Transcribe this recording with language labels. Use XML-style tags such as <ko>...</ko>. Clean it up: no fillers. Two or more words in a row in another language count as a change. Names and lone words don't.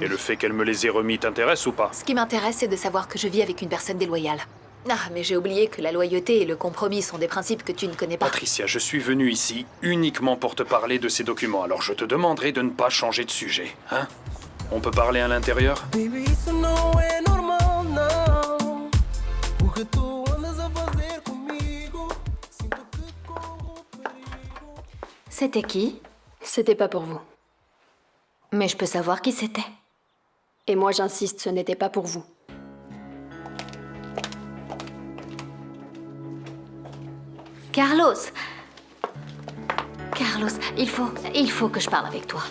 <fr>Et le fait qu'elle me les ait remis t'intéresse ou pas? Ce qui m'intéresse, c'est de savoir que je vis avec une personne déloyale. Ah, mais j'ai oublié que la loyauté et le compromis sont des principes que tu ne connais pas. Patricia, je suis venu ici uniquement pour te parler de ces documents, alors je te demanderai de ne pas changer de sujet, hein? On peut parler à l'intérieur?</fr> <pt>Baby, isso não é normal, não. O que tu andas a fazer comigo? Sinto que corro perigo.</pt> <fr>C'était qui? C'était pas pour vous. Mais je peux savoir qui c'était. Et moi j'insiste, ce n'était pas pour vous. Carlos! Carlos, il faut que je parle avec toi.</fr>